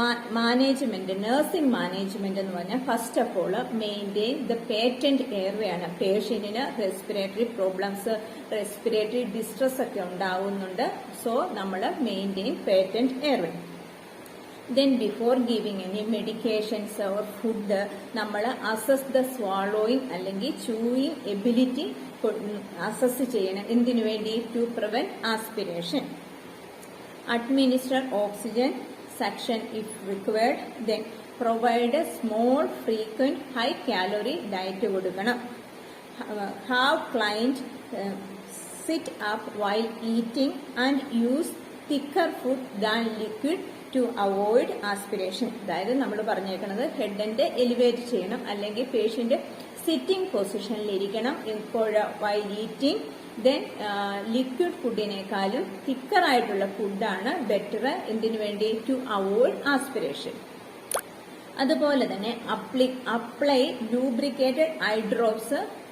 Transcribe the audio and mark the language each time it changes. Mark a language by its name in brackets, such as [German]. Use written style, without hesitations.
[Malayalam] Management, nursing management എന്ന് പറഞ്ഞാൽ [English] first of all maintain the patent airway [Malayalam] ആണ്. പേഷ്യന്റിന് respiratory problems, respiratory distress ഒക്കെ ഉണ്ടാവുന്നുണ്ട്. സോ നമ്മൾ maintain patent airway. [English] Then before giving any medications or food, [Malayalam] നമ്മൾ assess the swallowing അല്ലെങ്കിൽ chewing ability assess ചെയ്യണം. എന്തിനു വേണ്ടി? [English] To prevent aspiration. Administer oxygen suction if required. Then provide a small frequent high calorie diet കൊടുക്കണം. Have client sit up while eating and use thicker food than liquid to avoid aspiration. [Malayalam] അതായത് നമ്മൾ പറഞ്ഞേക്കുന്നത് ഹെഡിന്റെ elevate ചെയ്യണം, അല്ലെങ്കിൽ patient sitting പൊസിഷനിൽ ഇരിക്കണം [English] While eating. [Malayalam] Then liquid ഫുഡിനേക്കാളും thicker ആയിട്ടുള്ള ഫുഡാണ് ബെറ്റർ. എന്തിനു വേണ്ടി? To avoid aspiration. അതുപോലെ തന്നെ [English] Apply lubricated eye drops.